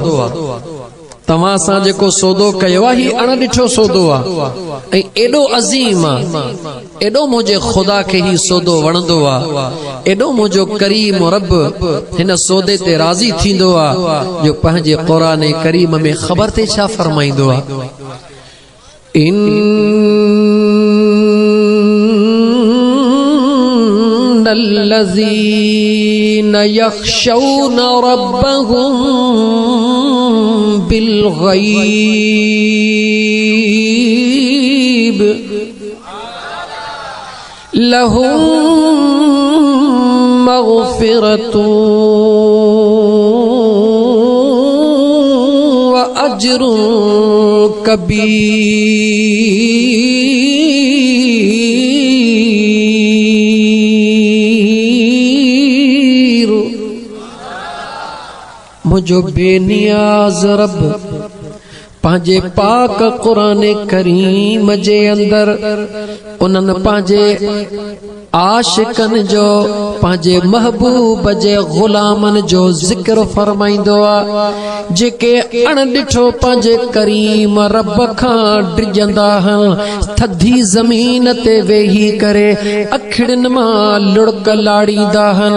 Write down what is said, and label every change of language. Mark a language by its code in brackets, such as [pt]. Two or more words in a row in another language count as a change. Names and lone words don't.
[sd] तव्हां सां जेको सौदो कयो आहे ही अण ॾिठो सौदो आ ऐं एॾो अज़ीम आ, एॾो मुंहिंजे ख़ुदा खे ही सौदो वणंदो आ, एॾो मुंहिंजो करीम रब हिन सौदे ते राज़ी थींदो आ जो पंहिंजे क़ुरान करीम में ख़बर ते छा फरमाईंदो आ। [ar] إن الذين يخشون ربهم بالغيب لهم مغفرة وأجر كبير. [sd] मुझो बेनियाज रब पंहिंजे पाक क़ुरान करीम जे अंदर उन्हनि पंहिंजे आशिकन जो पंहिंजे महबूब जे ग़ुलामन जो ज़िक्र फरमाईंदो आ जेके अण ॾिठो पंहिंजे करीम रब खां डिॼंदा आहिनि, थधी ज़मीन ते वेही करे अखिड़ियुनि मां लुड़क लाड़ींदा आहिनि।